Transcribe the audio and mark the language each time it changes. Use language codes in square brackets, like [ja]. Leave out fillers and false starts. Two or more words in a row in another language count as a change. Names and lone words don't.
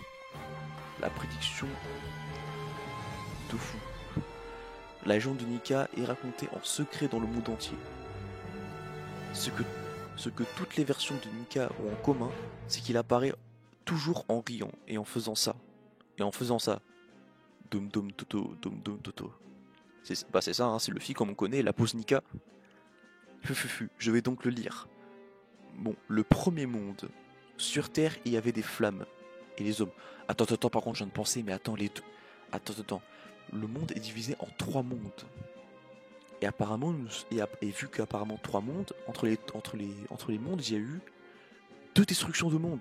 [fr] La prédiction de fou. La légende de Nika est racontée en secret dans le monde entier. Ce que toutes les versions de Nika ont en commun, c'est qu'il apparaît toujours en riant et en faisant ça. Et en faisant ça. Dom dom toto, dom dom toto. C'est ça, hein, c'est le Luffy comme on connaît, la pose Nika. Je vais donc le lire. Bon, le premier monde. Sur Terre, il y avait des flammes. Et les hommes. Attends, par contre, je viens de penser, mais attends, les deux. Attends. Le monde est divisé en 3 mondes. Et apparemment, vu qu'apparemment 3 mondes, entre les mondes, il y a eu 2 destructions de mondes.